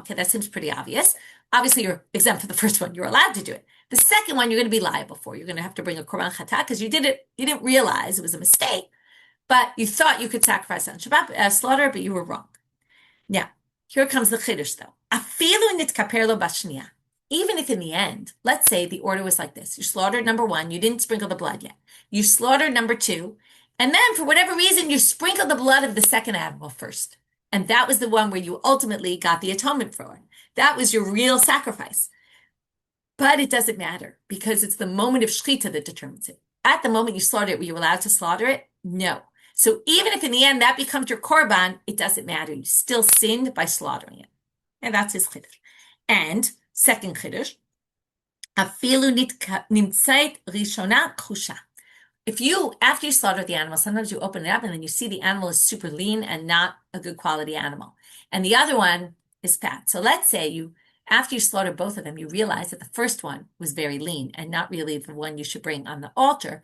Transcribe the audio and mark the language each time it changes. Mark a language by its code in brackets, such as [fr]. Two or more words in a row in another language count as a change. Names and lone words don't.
[en] Okay, that seems pretty obvious. Obviously, you're exempt for the first one. You're allowed to do it. The second one, you're going to be liable for. You're going to have to bring a [he] קרבן חטאת [en] because you didn't realize it was a mistake, but you thought you could sacrifice on Shabbat, slaughter, but you were wrong. Now, here comes the Chiddush though. [he] אפילו נתכפר לו בשנייה. [en] Even if in the end, let's say the order was like this. You slaughtered number 1, you didn't sprinkle the blood yet. You slaughtered number 2, and then for whatever reason, you sprinkled the blood of the second animal first. And that was the one where you ultimately got the atonement for it. That was your real sacrifice. But it doesn't matter because it's the moment of shechita that determines it. At the moment you slaughter it, were you allowed to slaughter it? No. So even if in the end that becomes your korban, it doesn't matter. You still sinned by slaughtering it. And that's his chiddush. And second chiddush, [he] אפילו נמצאת ראשונה כחושה. [en] If you, after you slaughter the animal, sometimes you open it up and then you see the animal is super lean and not a good quality animal. And the other one is fat. So let's say after you slaughter both of them, you realize that the first one was very lean and not really the one you should bring on the altar.